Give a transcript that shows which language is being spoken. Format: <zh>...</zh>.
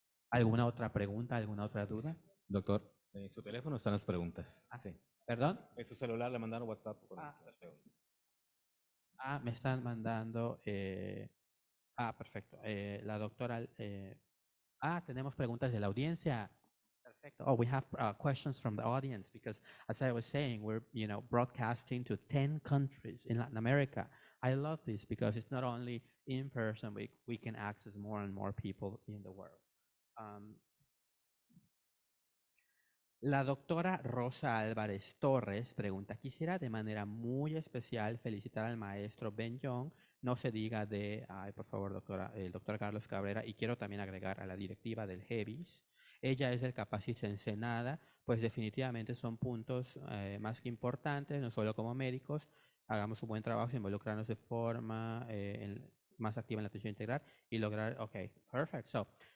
<es>¿Alguna otra pregunta, alguna otra duda? Doctor, en su teléfono están las preguntas. Sí. ¿Perdón? En su celular le mandaron WhatsApp. Perfecto. Me están mandando... perfecto. La doctora... tenemos preguntas de la audiencia. Perfecto.</es> <en>Oh, we have questions from the audience because, as I was saying, we're broadcasting to 10 countries in Latin America. I love this because it's not only in person, we can access more and more people in the world.</en> <es>La doctora Rosa Álvarez Torres pregunta, quisiera de manera muy especial felicitar al maestro Ben Young, no se diga por favor doctora, el doctor Carlos Cabrera, y quiero también agregar a la directiva del GEVIHS. Ella es del Capacis Ensenada, pues definitivamente son puntos más que importantes, no solo como médicos, hagamos un buen trabajo, involucrarnos de forma más activa en la atención integral y lograr, perfect.</es>